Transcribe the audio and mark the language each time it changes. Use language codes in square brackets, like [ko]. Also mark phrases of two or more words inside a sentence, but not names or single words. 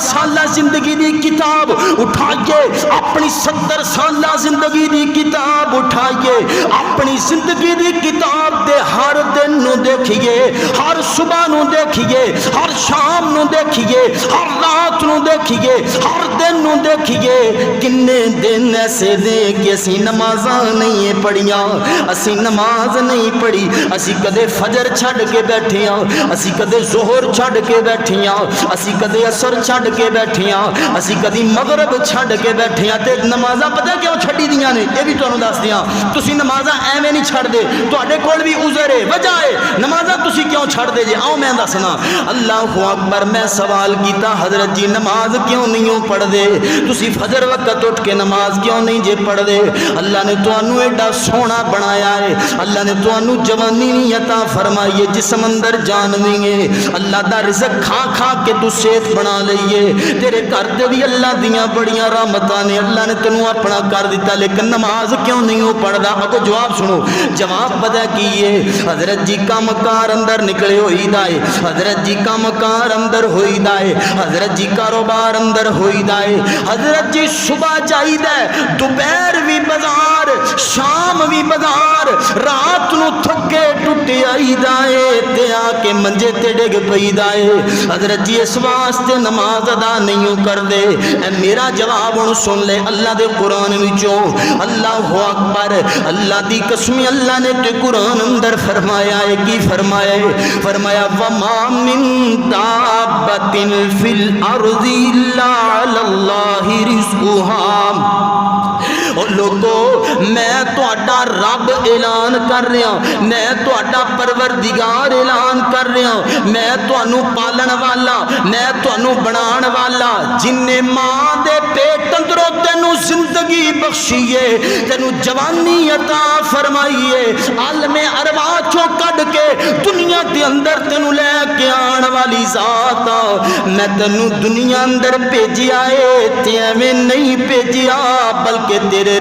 [pa] سالہ زندگی دی کتاب اٹھائیے اپنی 70 سالہ زندگی دی کتاب اٹھائیے اپنی زندگی دی کتاب دے ہر دن نو دیکھیے ہر صبح نو دیکھیے ہر شام نو دیکھیے ہر رات نو دیکھیے ہر دن نو دیکھیے کنے دن ایسے دے کہ اسی نمازاں نہیں پڑھیاں اسی نماز نہیں پڑھی اسی کدے فجر چھڑ کے بیٹھے ہاں اسی کدے ظہر چھڑ کے بیٹھے ہاں اسی کدے عصر چھڑ کے بیٹھے ہاں اسی کدی مغرب چھڑ کے بیٹھے ہاں تے نمازاں پتہ کیوں چھڈی دیاں نے یہ بھی تانوں دس دیاں تسی نمازاں ایویں نہیں چھڑ دے تواڈے کول بھی عذر ہے وجہ ہے نمازاں تسی کیوں چھڑ دے جے آؤ میں دسنا [ar] اللہ اکبر [pa] میں سوال کیتا حضرت جی نماز کیوں نہیں پڑھ دے تسی فجر وقت اٹھ کے نماز کیوں نہیں جے پڑھ دے اللہ نے تانوں ایڈا سونا بنایا ہے اللہ نے تانوں جوانی نہیں عطا فرمائی ہے جسم اندر جان نہیں ہے اللہ دا رزق کھا کھا کے تو صحت بنا لئیے تیرے گھر تے بھی اللہ دیاں بڑیاں رحمتاں نے اللہ نے تینوں اپنا کر دیتا لیکن نماز کیوں نہیں پڑھدا اگوں جواب سنو جواب پتہ کیے حضرت جی کام کار اندر نکلے ہوئی دائے حضرت جی کام کار اندر ہوئی دائے حضرت جی کاروبار اندر ہوئی دائے حضرت جی صبح جائی دائے دوپہر بھی بازار شام بھی بازار رات نو تھکے ٹوٹے آئی دائے تے آ کے منجے تے ڈگ پئی دائے حضرت جی اس واسطے نماز ادا نہیں کر دے اے میرا جواب ہن سن لے اللہ دے قرآن وچوں [ar] اللہ اکبر [pa] اللہ دی قسم اللہ نے تے قرآن اندر فرمایا ہے کی فرمایا ہے فرمایا [ar] وما من دابۃ فی الارض الا علی اللہ رزقها [pa] او لوگو میں تہاڈا رب اعلان کر رہا، میں تہاڈا پروردگار اعلان کر رہا، میں تانوں پالن والا، میں تانوں بنان والا، جن نے ماں دے پیٹ اندروں تینوں زندگی بخشیے، تینوں جوانی عطا فرمائیے، عالم ارواح چوں کڈ کے دنیا دے اندر تینوں لے کے آن والی ذات آ، میں تینوں دنیا اندر بھیجیا ہے تے ایویں نہیں بھیجیا بلکہ تیرے